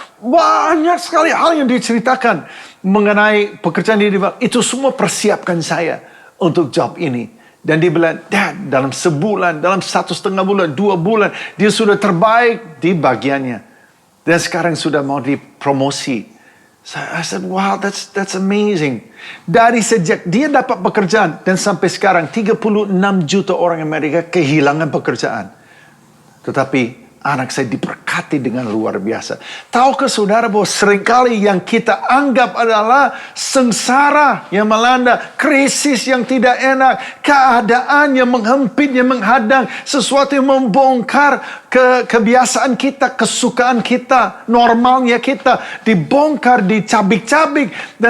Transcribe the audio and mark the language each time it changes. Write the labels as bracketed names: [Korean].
[Indonesian] Banyak sekali hal yang diceritakan mengenai pekerjaan dia di Bali. Itu semua persiapkan saya untuk job ini. Dan dia bilang, [English] Dad, [Indonesian] dalam sebulan, dalam 1,5 bulan, 2 bulan, dia sudah terbaik di bagiannya. Dan sekarang sudah mau dipromosi. [English] I said, wow, that's amazing. [Indonesian] Dari sejak dia dapat pekerjaan dan sampai sekarang 36 juta orang Amerika kehilangan pekerjaan. Tetapi anak saya diberkati dengan luar biasa. Tahukah saudara bahwa seringkali yang kita anggap adalah sengsara yang melanda, krisis yang tidak enak, keadaan yang menghempit, yang menghadang, sesuatu yang membongkar kebiasaan kita, kesukaan kita, normalnya kita, dibongkar, dicabik-cabik.